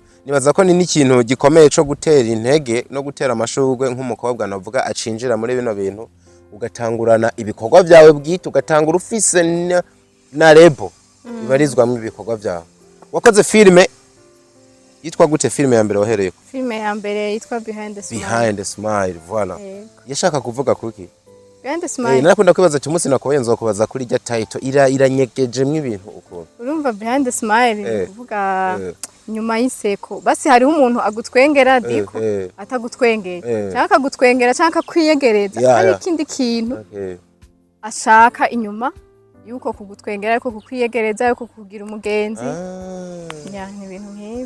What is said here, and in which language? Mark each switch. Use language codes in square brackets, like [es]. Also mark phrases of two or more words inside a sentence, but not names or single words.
[rn] nibaza ko ni n'ikintu gikomeye cyo gutera intege no gutera amashurwe nk'umukobwa navuga acinjira muri bino bintu ugatangurana ibikorwa byawe bwite ugatangura ufise na rebo ibarizwamo ibikorwa byawe. Wakoze filme yitwa gute filme ya mbere wahereye? Filme ya mbere yitwa Behind the Smile. Behind the Smile, voilà. Yashaka kuvuga kuki? Behind the Smile. Narakunda kwibaza ati umunsi nakoye nzokubaza kuri rya title iranyegejemwe ibintu uko. Urumva Behind the Smile kuvuga nyuma y'iseko. Basi hariho umuntu agutwengera diko atagutwengera. Cyangwa akagutwengera cyangwa kwiyegereza. Hari ikindi kintu ashaka inyuma yuko kugutwengera yuko kukwiyegereza yuko kugira umugenzi. Ya ni ibintu nk'ivyo.